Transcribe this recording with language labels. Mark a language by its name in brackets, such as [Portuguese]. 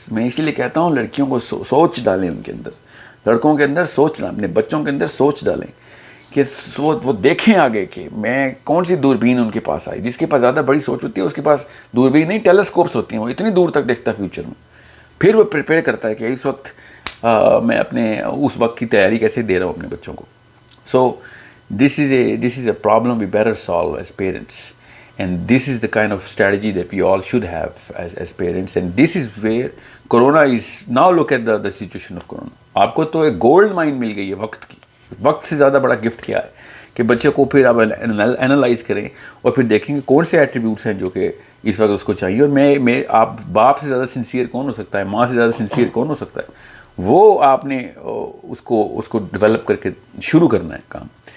[Urdu] میں اسی لیے کہتا ہوں لڑکیوں کو سوچ ڈالیں، ان کے اندر، لڑکوں کے اندر سوچ ڈالیں، اپنے بچوں کے اندر سوچ ڈالیں کہ وہ دیکھیں آگے کہ میں کون سی دوربین ان کے پاس آئی. جس کے پاس زیادہ بڑی سوچ ہوتی ہے اس کے پاس دوربین نہیں، ٹیلیسکوپس ہوتی ہیں، وہ اتنی دور تک دیکھتا ہے فیوچر میں. پھر وہ پریپیئر کرتا ہے کہ اس وقت میں اپنے اس وقت کی تیاری کیسے دے رہا ہوں اپنے بچوں کو. [English] So this is a problem we better solve as parents, and this is the kind of strategy that we all should have as parents. And this is where corona is now. Look at the situation of corona. [Urdu] آپ کو تو ایک gold mine مل گئی ہے وقت کی. وقت سے زیادہ بڑا گفٹ کیا ہے کہ بچے کو پھر آپ انالائز کریں اور پھر دیکھیں کہ کون سے ایٹریبیوٹس ہیں جو کہ اس وقت اس کو چاہیے. اور میں آپ باپ سے زیادہ سنسیئر کون ہو سکتا ہے، ماں سے زیادہ سنسیئر کون ہو سکتا ہے. وہ آپ نے اس کو ڈیولپ کر کے شروع کرنا ہے کام.